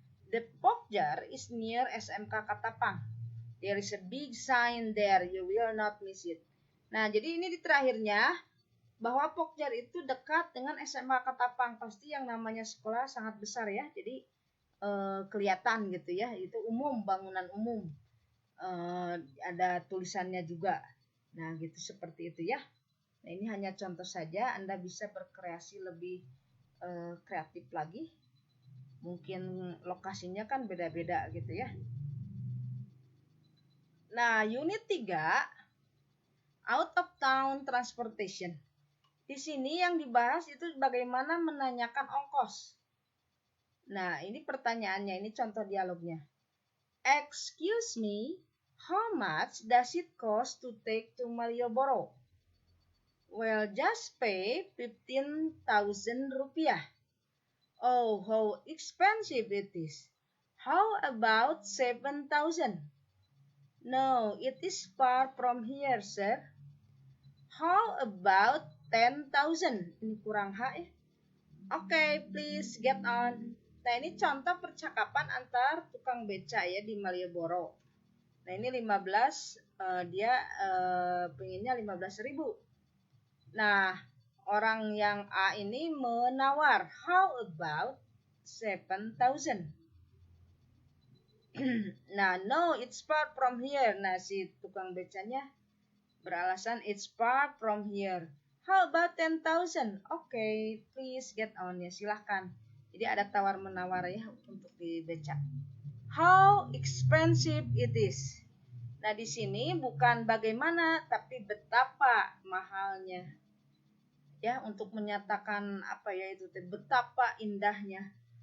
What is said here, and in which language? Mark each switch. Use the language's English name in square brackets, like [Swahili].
[English] The Pokjar is near SMK Katapang. There is a big sign there. You will not miss it. [Indonesian] Nah, jadi ini di terakhirnya bahwa Pokjar itu dekat dengan SMA Katapang. Pasti yang namanya sekolah sangat besar ya. Jadi kelihatan gitu ya. Itu umum, bangunan umum. Ada tulisannya juga. Nah, gitu seperti itu ya. Nah, ini hanya contoh saja. Anda bisa berkreasi lebih kreatif lagi. Mungkin lokasinya kan beda-beda gitu ya. [English] Nah, unit 3, out of town transportation. [Indonesian] Di sini yang dibahas itu bagaimana menanyakan ongkos. Nah, ini pertanyaannya, ini contoh dialognya. [English] Excuse me, how much does it cost to take to Malioboro? Well, just pay 15,000 rupiah. Oh, how expensive it is. How about 7,000? No, it is far from here, sir. How about 10,000? [Indonesian] Ini kurang H ya. [English] Okay, please get on. [Indonesian] Nah, ini contoh percakapan antar tukang beca ya di Malioboro. Nah, ini 15, dia pengennya 15.000. Nah, orang yang A ini menawar, [English] how about 7,000? Nah, no, it's far from here. [Indonesian] Nah, si tukang becanya beralasan [English] it's far from here. How about 10,000? Okay, please get on, [Indonesian] ya silahkan. Jadi ada tawar-menawar ya untuk di beca. [English] How expensive it is. [Indonesian] Nah, di sini bukan bagaimana, tapi betapa mahalnya. Ya, untuk menyatakan apa ya itu, betapa indahnya.